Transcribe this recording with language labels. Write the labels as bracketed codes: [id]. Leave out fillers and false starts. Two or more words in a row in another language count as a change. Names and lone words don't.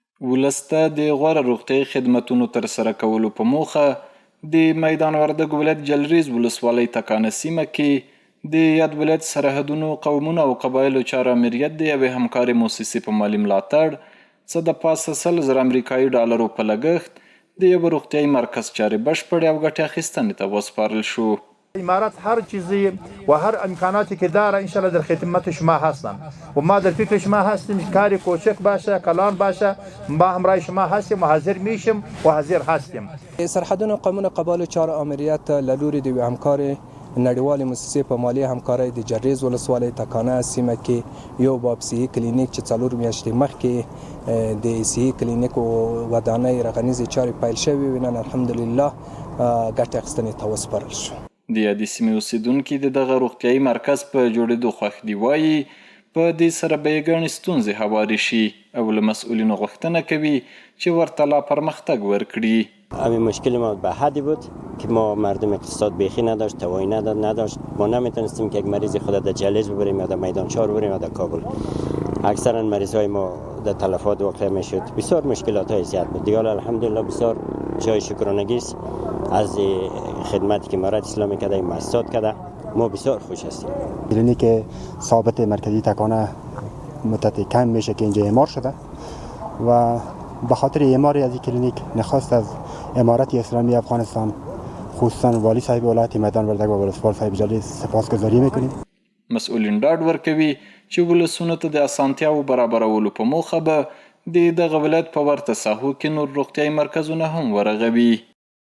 [ps] ولس ته د غوره روغتیايي خدمتونو ترسره کولو په موخه د میدان وردګ ولایت جلریز ولسوالۍ تکانه سیمه کې د یاد ولایت سرحدونو قومونو او قبایلو چارو امریت د یوې همکارۍ موسسې په مالي ملاتړ څه د پاسه 100,000 امریکایي ډالرو په لګښت د یو روغتیايي مرکز چارې بشپړې او ګټې اخیستنې ته وسپارل شو. [fa] امارات هر چیزی و هر امکاناتی که داره انشالله در خدمت شما هستم و ما در فکر شما هستیم کاری کوچک باشه کلان باشه ما همراه شما هستیم و حاضر میشیم و حاضر هستیم. [ps] سرحدونه قومونه قبایل چهار امریت له لوري د همکارۍ نړیوالې موسسې په مالي همکارۍ د جلریز ولسوالۍ تکانه سیمه کې یو باب صحي کلینیک چې 4 میاشتې مخکې د صحي کلینیک ودانۍ رغنیزې چارې پیل شوې وې. نن الحمدلله ګټې اخیستنې ته وسپارل شو. د یادې سیمې اوسیدونکي د دغه روغتیايي مرکز په جوړېدو خوښ دي. وایي په دې سره به یې ګڼې ستونزې هوارې شي او له مسئولینو غوښتنه کوي چې ورته لا پرمختګ ورکړي. [fa] همین مشکل ما به حدی بود که ما مردم اقتصاد بیخی نداشت، توانی نداشت. ما نمیتونستیم که یک مریض خود در جلیز ببریم یا در میدان چهار ببریم یا در کابل. اکثرا مریض های ما در تلفات واقع میشد. بسیار مشکلات های زیاد بود. دیگه الحمدلله بسیار جای شکرانگی است از خدمتی که امارات اسلامی کرده، مؤسسات کرده. ما بسیار خوش هستیم. کلینیک ثابت مرکزی تکانه مدت کم میشه که اینجا اعمار شده و به خاطر اعمار از این کلینیک نخواست از امارت اسلامی افغانستان خصوصا والی صاحب ولایت میدان وردګ و ولسوال صاحب جلیز سپاسگزاری میکنیم. [ps] مسئولین ډاډ ورکوي چې ولسونو ته د اسانتیاو برابرولو په موخه به د دغه ولایت په ورته ساحو کې نور روغتیايي مرکزونه هم ورغوي.